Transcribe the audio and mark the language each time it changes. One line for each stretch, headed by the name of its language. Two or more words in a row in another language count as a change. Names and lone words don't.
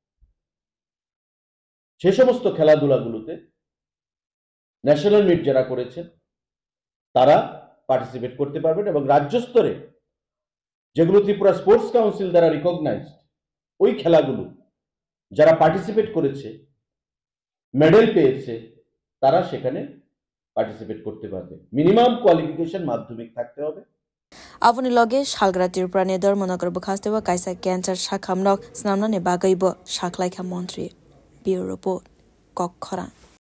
Bangla: সে সমস্ত খেলাধুলাগুলোতে
English: national meet
Bangla: যারা করেছেন তারা পার্টিসিপেট করতে পারবেন এবং রাজ্য স্তরে যেগুলো ত্রিপুরা স্পোর্টস কাউন্সিল দ্বারা রিকগনাইজড ওই খেলাগুলো যারা পার্টিসিপেট করেছে মেডেল পেয়েছে তারা সেখানে পার্টিসিপেট করতে পারবে
English: minimum qualification
Bangla: মাধ্যমিক থাকতে হবে
Kok Borok: Avoni loge shalgra tirpura ne dormonogor bukhastewa kaisa cancer shakhamnok snamna ne bagaibo shaklaika মন্ত্রী
English: Bureau Report
Kok Borok: Kokhara